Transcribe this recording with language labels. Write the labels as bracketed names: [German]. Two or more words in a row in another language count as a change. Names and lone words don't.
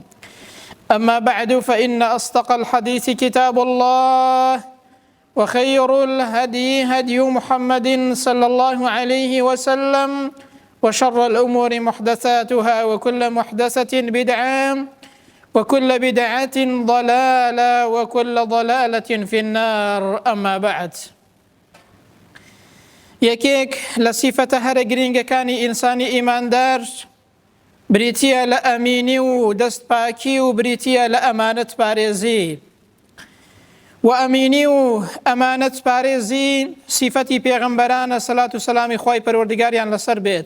[Arabic] أما بعد، فإن أصدق الحديث كتاب الله، وخير الهدي هدي محمد صلى الله عليه وسلم، وشر الأمور محدثاتها، وكل محدثة بدعة، وكل بدعة ضلالة، وكل ضلالة في النار. أما بعد، [Central Kurdish] یەکێک لە سیفەتە هەرە گرنگەکانی ئینسانی ئیماندار بریتیە لە ئەمینی و دەستپاکی و بریتیە لە ئەمانەت پارێزی. و ئەمینی و ئەمانەت پارێزی سیفەتی پێغەمبەرانە سەلات و سەلامی خوای پەروەردگاریان لەسەر بێت.